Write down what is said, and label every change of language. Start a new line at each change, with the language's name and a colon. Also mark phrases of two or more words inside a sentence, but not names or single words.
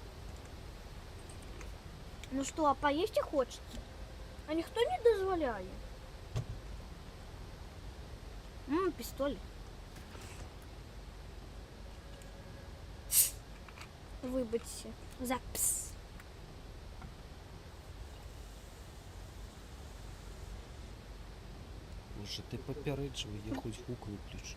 Russian: Ну что, а поесть хочется? А никто не дозволяет. Пистолет. Выбудьте. Запись.
Ukrainian: Боже, ти попереджувай, я хоч гук виключу.